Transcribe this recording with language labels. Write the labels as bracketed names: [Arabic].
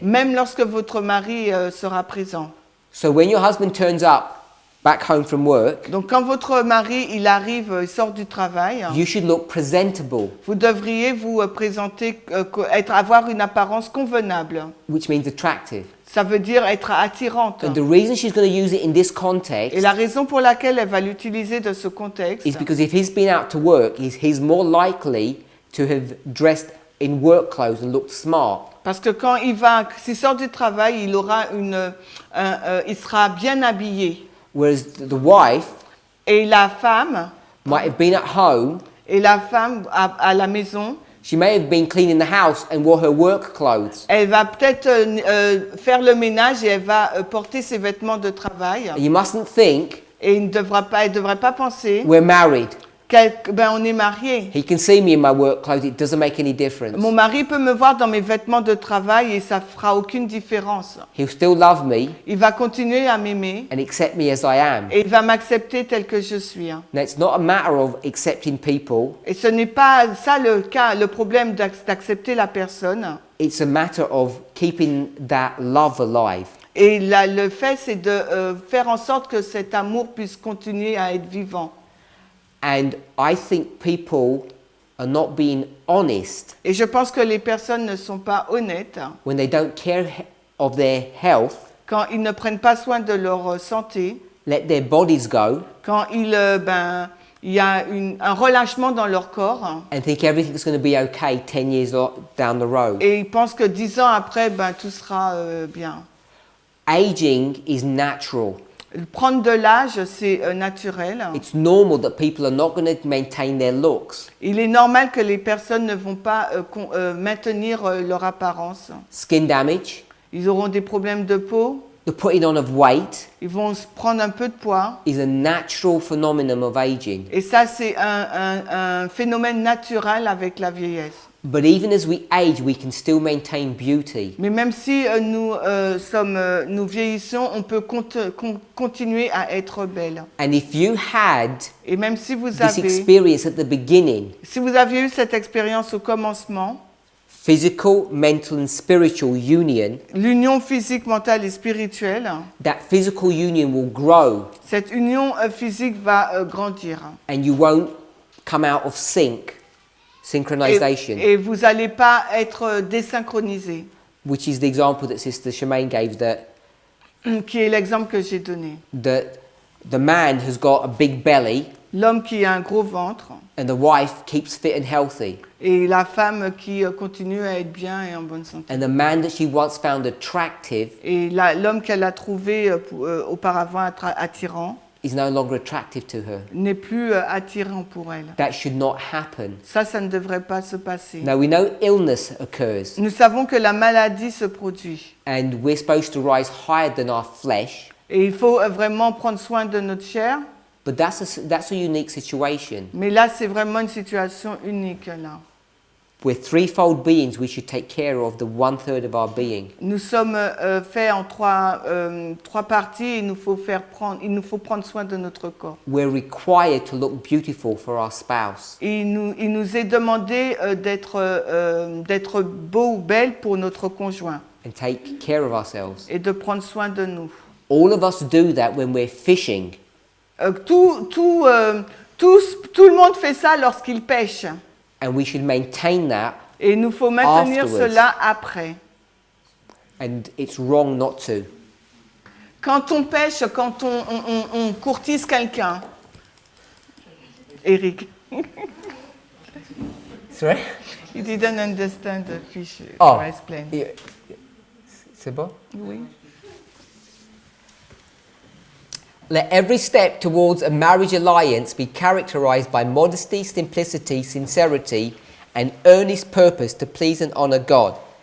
[French] même lorsque votre mari sera présent. [English] So when your husband turns up back home from work, [French] Donc quand votre mari il arrive, il sort du travail, [English] you should look presentable, [French] vous devriez vous présenter, avoir une apparence convenable. [English] which means attractive. [French] Ça veut dire être attirante. [English] And the reason she's going to use it in this context [French] Et la raison pour laquelle elle va l'utiliser dans ce contexte, [English] is because if he's been out to work, he's more likely to have dressed in work clothes and looked smart. [French] parce que quand s'il sort du travail, il aura il sera bien habillé. [English] Whereas the wife [French] Et la femme, [English] might have been at home, [French] à la maison, [English] she may have been cleaning the house and wore her work clothes. [French] elle va peut-être faire le ménage et elle va porter ses vêtements de travail. [English] And you mustn't think [French] Et elle ne devrait pas penser [English] we're married. [French] on est mariés. [English] He can see me in my work clothes, it doesn't make any difference. [French] Mon mari peut me voir dans mes vêtements de travail et ça fera aucune différence. [English] He'll still love me [French] Il va continuer à m'aimer [English] and accept me as I am. [French] et il va m'accepter tel que je suis. [English] Now, it's not a matter of accepting people, [French] Et ce n'est pas ça le problème d'accepter la personne. [English] it's a matter of keeping that love alive. [French] Et le fait, c'est de faire en sorte que cet amour puisse continuer à être vivant. [English] And I think people are not being honest [French] Et je pense que les personnes ne sont pas honnêtes [English] when they don't care of their health, [French] quand ils ne prennent pas soin de leur santé, [English] let their bodies go, [French] quand il y a un relâchement dans leur corps [English] and think everything's going to be okay 10 years down the road. [French] et ils pensent que 10 ans après, tout sera bien. [English] Aging is natural. [French] Prendre de l'âge, c'est naturel. [English] It's normal that people are not going to maintain their looks. [French] Il est normal que les personnes ne vont pas maintenir leur apparence. [English] Skin damage, [French] Ils auront des problèmes de peau, [English] the putting on of weight [French] ils vont se prendre un peu de poids. [English] is a natural phenomenon of aging. [French] Et ça, c'est un phénomène naturel avec la vieillesse. [English] But even as we age, we can still maintain beauty. [French] Mais même si nous vieillissons, on peut continuer à être belle. [English] And if you had [French] Et même si vous [English] this experience at the beginning, [French] aviez eu cette expérience au commencement, [English] physical, mental and spiritual union, [French] l'union physique, mentale et spirituelle, [English] that physical union will grow [French] cette union physique va grandir. [English] and you won't come out of synchronization, [French] Et vous n'allez pas être désynchronisé, [English] which is the example that Sister Shemaine gave, [French] qui est l'exemple que j'ai donné. [English] that the man has got a big belly [French] l'homme qui a un gros ventre [English] and the wife keeps fit and healthy. [French] et la femme qui continue à être bien et en bonne santé. [English] And the man that she once found attractive [French] Et l'homme qu'elle a trouvé auparavant attirant [English] is no longer attractive to her. [French] n'est plus attirant pour elle. [English] That should not happen. [French] Ça ne devrait pas se passer. [English] Now we know illness occurs [French] Nous savons que la maladie se produit. [English] and we're supposed to rise higher than our flesh, [French] Et il faut vraiment prendre soin de notre chair. [English] but that's a unique situation. [French] Mais là, c'est vraiment une situation unique. Là. [English] We're threefold beings, we should take care of the 1/3 of our being. [French] Nous sommes faits en trois parties et il nous faut prendre soin de notre corps. [English] We're required to look beautiful for our spouse. [French] Et il nous est demandé d'être beau ou belle pour notre conjoint [English] And take care of ourselves. [French] et de prendre soin de nous. [English] All of us do that when we're fishing. [French] Tout le monde fait ça lorsqu'il pêche. [English] And we should maintain that, [French] Et il nous faut maintenir [English] Afterwards. [French] cela après. [English] and it's wrong not to. [French] Quand on pêche, quand on courtise quelqu'un. [English] Eric, Sorry? he didn't understand the fish. Oh, I explained. yeah. [French] C'est bon? Oui. [English] Let every step towards a marriage alliance be characterized by modesty, simplicity, sincerity, and earnest purpose to please and honor God.